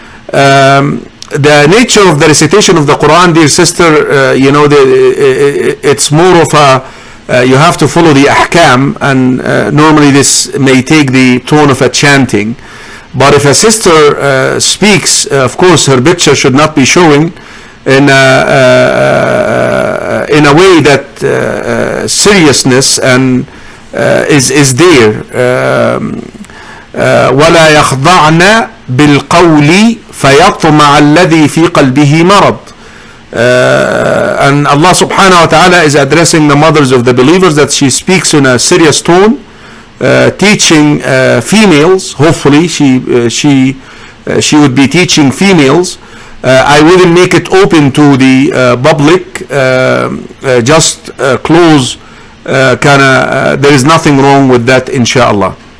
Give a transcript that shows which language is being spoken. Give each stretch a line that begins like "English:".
English: The nature of the recitation of the Quran, dear sister, it's more of a you have to follow the ahkam, and normally this may take the tone of a chanting. But if a sister speaks, of course her picture should not be showing in a way that seriousness and is there.
Arabic: ولا يخضعن بالقول فيطمع الذي في قلبه مرض.
English: And Allah subhanahu wa ta'ala is addressing the mothers of the believers that she speaks in a serious tone, teaching females. Hopefully she would be teaching females. I wouldn't make it open to the public, just close there is nothing wrong with that, inshallah.